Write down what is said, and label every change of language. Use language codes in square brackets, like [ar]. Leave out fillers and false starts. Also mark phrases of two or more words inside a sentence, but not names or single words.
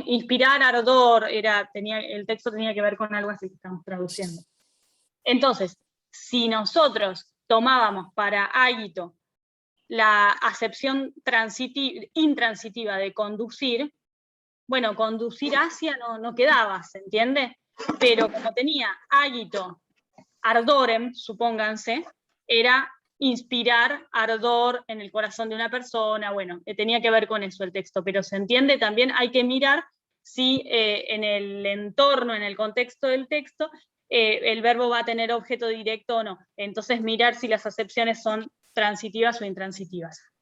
[es] Inspirar ardor, el texto tenía que ver con algo así que estamos traduciendo. Entonces, si nosotros tomábamos para águito la acepción intransitiva de conducir, bueno, conducir hacia no quedaba, ¿se entiende? Pero como tenía [la] águito, ardorem, [es] supónganse, era inspirar ardor en el corazón de una persona, bueno, tenía que ver con eso el texto, pero se entiende, también hay que mirar si en el entorno, en el contexto del texto, el verbo va a tener objeto directo o no. Entonces mirar si las acepciones son transitivas o intransitivas.